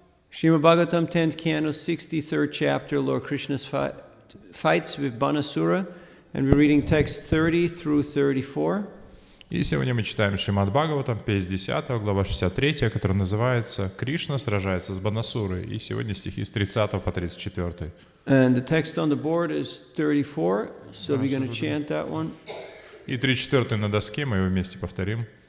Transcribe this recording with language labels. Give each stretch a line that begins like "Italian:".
English: Shrimad-bhagavatam 10th canto, 63rd chapter, Lord Krishna's fights with Banasura, and we're reading text 30 through 34.
Russian: И сегодня мы читаем Шримад-бхагаватам 10, глава 63, которая называется «Кришна сражается с Банасурой». И сегодня стихи с 30 по 34.
English: And the text on the board is 34, so we're going to chant that one.
Russian: И 34 на доске, мы его вместе повторим.